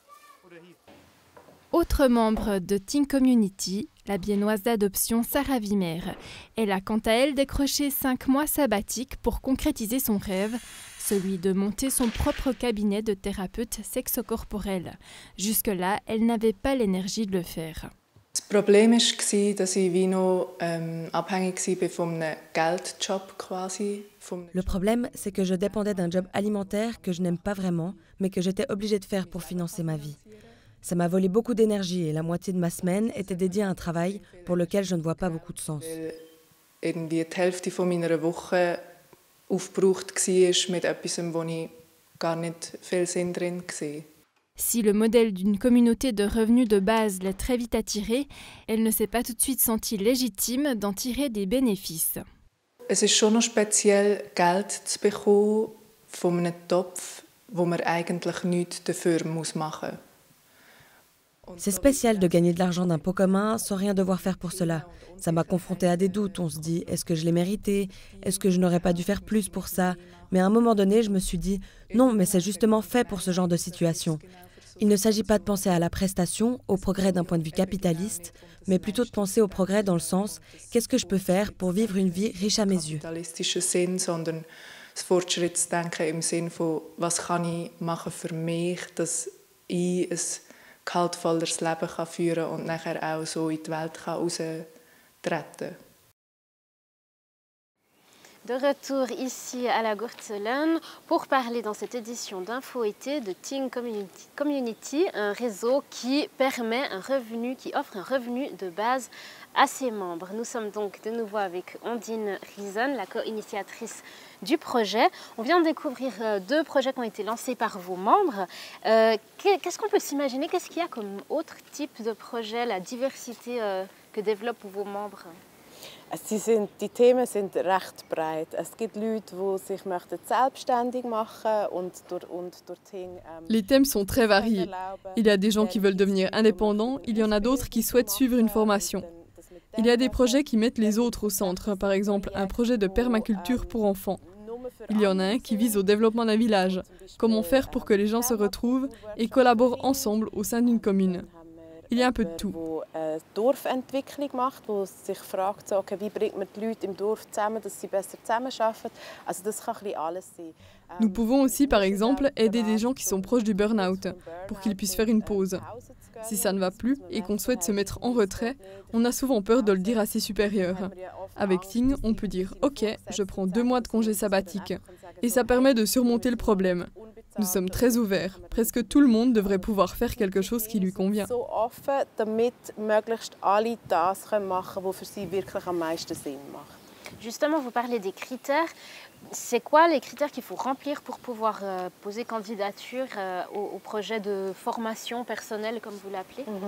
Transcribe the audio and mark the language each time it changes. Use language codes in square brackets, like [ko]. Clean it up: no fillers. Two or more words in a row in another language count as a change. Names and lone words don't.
[fr] Autre membre de Ting Community, la biennoise d'adoption Sarah Wimmer. Elle a quant à elle décroché 5 mois sabbatiques pour concrétiser son rêve, celui de monter son propre cabinet de thérapeute sexocorporel. Jusque-là, elle n'avait pas l'énergie de le faire. [de] Das Problem war, dass ich wie noch abhängig war von einem Geldjob quasi. [fr] Le problème, c'est que je dépendais d'un job alimentaire que je n'aime pas vraiment, mais que j'étais obligée de faire pour financer ma vie. Ça m'a volé beaucoup d'énergie et la moitié de ma semaine était dédiée à un travail pour lequel je ne vois pas beaucoup de sens. [de] Irgendwie die Hälfte von meiner Woche aufgebraucht war mit etwas, wo ich gar nicht viel Sinn drin hatte. [fr] Si le modèle d'une communauté de revenus de base l'a très vite attirée, elle ne s'est pas tout de suite sentie légitime d'en tirer des bénéfices. [de] Es ist schon noch speziell, Geld zu bekommen von einem Topf, wo man eigentlich nichts dafür machen muss. [fr] C'est spécial de gagner de l'argent d'un pot commun sans rien devoir faire pour cela. Ça m'a confrontée à des doutes. On se dit, est-ce que je l'ai mérité? Est-ce que je n'aurais pas dû faire plus pour ça? Mais à un moment donné, je me suis dit, non, mais c'est justement fait pour ce genre de situation. Il ne s'agit pas de penser à la prestation, au progrès d'un point de vue capitaliste, mais plutôt de penser au progrès dans le sens, qu'est-ce que je peux faire pour vivre une vie riche à mes yeux? [de] Sinn, sondern das Fortschrittsdenken im Sinn von, was kann ich machen für mich, dass ich ein gehaltvolleres Leben führen kann und nachher auch so in die Welt raustreten kann. [fr] De retour ici à la Gurtzelen pour parler dans cette édition d'Info-été de Ting Community, un réseau qui permet un revenu, qui offre un revenu de base à ses membres. Nous sommes donc de nouveau avec Ondine Rison, la co-initiatrice du projet. On vient de découvrir 2 projets qui ont été lancés par vos membres. Qu'est-ce qu'on peut s'imaginer? Qu'est-ce qu'il y a comme autre type de projet, la diversité que développent vos membres? [de] Die Themen sind recht breit. Es gibt Leute, die sich selbstständig machen und durch Ting. [fr] Les thèmes sont très variés. Il y a des gens qui veulent devenir indépendants, il y en a d'autres qui souhaitent suivre une formation. Il y a des projets qui mettent les autres au centre, par exemple un projet de permaculture pour enfants. Il y en a un qui vise au développement d'un village, comment faire pour que les gens se retrouvent et collaborent ensemble au sein d'une commune. Il y a un peu de tout. [de] Dorfentwicklung macht, wo sich fragt, so, okay, wie bringt man die Leute im Dorf zusammen, dass sie besser zusammenarbeiten. Also das kann ein bisschen alles sein. [fr] Nous pouvons aussi, par exemple, aider des gens qui sont proches du burn-out pour qu'ils puissent faire une pause. Si ça ne va plus et qu'on souhaite se mettre en retrait, on a souvent peur de le dire à ses supérieurs. Avec Ting, on peut dire « Ok, je prends 2 mois de congé sabbatique ». Et ça permet de surmonter le problème. Nous sommes très ouverts. Presque tout le monde devrait pouvoir faire quelque chose qui lui convient. [de] So offen, damit möglichst alle das machen können, was für sie wirklich am meisten Sinn macht. [fr] Justement, vous parlez des critères. C'est quoi les critères qu'il faut remplir pour pouvoir poser candidature au projet de formation personnelle, comme vous l'appelez?